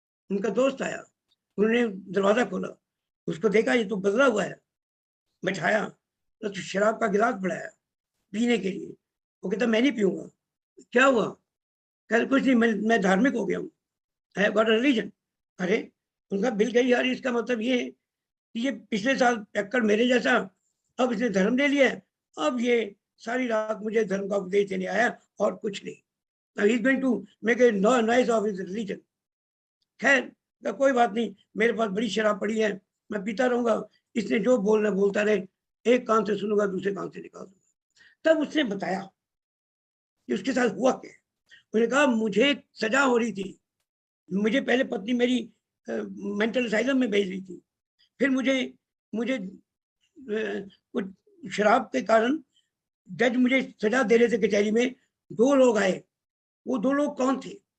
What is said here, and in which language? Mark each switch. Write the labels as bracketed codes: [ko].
[hi] उनका दोस्त आया, उन्होंने दरवाजा खोला, उसको देखा ये तो बदला हुआ है, बैठाया तो शराब का गिलास बढ़ाया पीने के लिए। वो कहता मैं नहीं पीऊंगा। क्या हुआ? कल कुछ नहीं, मैं धार्मिक हो गया हूँ, [en] I have got a religion. [hi] अरे उनका बिल गई यार, इसका मतलब ये है कि ये पिछले साल टक्कर मेरे जैसा, अब इसने धर्म ले लिया है, अब ये सारी रात मुझे धर्म का उपदेश देने आया और कुछ नहीं। [en] Now he is going to make a noise of his religion. [hi] खैर कोई बात नहीं, मेरे पास बड़ी शराब पड़ी है, मैं पीता रहूंगा, इसने जो बोलना बोलता रहे, एक कान से सुनूंगा दूसरे कान से निकाल दूंगा। तब उसने बताया कि उसके साथ हुआ क्या। उसने कहा मुझे सजा हो रही थी, मुझे पहले पत्नी मेरी मेंटल असाइलम में भेज रही थी, फिर मुझे कुछ शराब के कारण जज मुझे सजा दे रहे थे कचहरी में। दो लोग आए। वो दो लोग कौन थे?